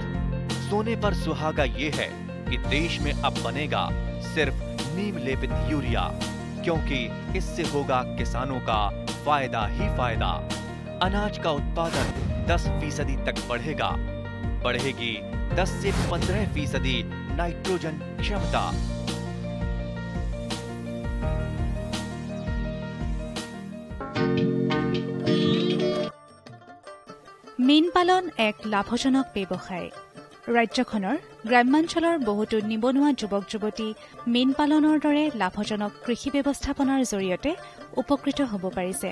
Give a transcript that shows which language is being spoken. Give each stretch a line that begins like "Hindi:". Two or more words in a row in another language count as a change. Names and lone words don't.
Hindi: सोने पर सुहागा ये है कि देश में अब बनेगा सिर्फ नीम लेपित यूरिया, क्योंकि इससे होगा किसानों का फायदा ही फायदा। अनाज का उत्पादन 10% तक बढ़ेगा। बढ़ेगी 10 से 15% नाइट्रोजन क्षमता।
Assamese: মীন পালন এক লাভজনক ব্যৱসায়। ৰাজ্যখনৰ গ্ৰাম্যাঞ্চলৰ বহুতো নিবনুৱা যুৱক যুৱতী মীন পালনৰ দৰে লাভজনক কৃষি ব্যৱস্থাপনাৰ জৰিয়তে উপকৃত হ'ব পাৰিছে।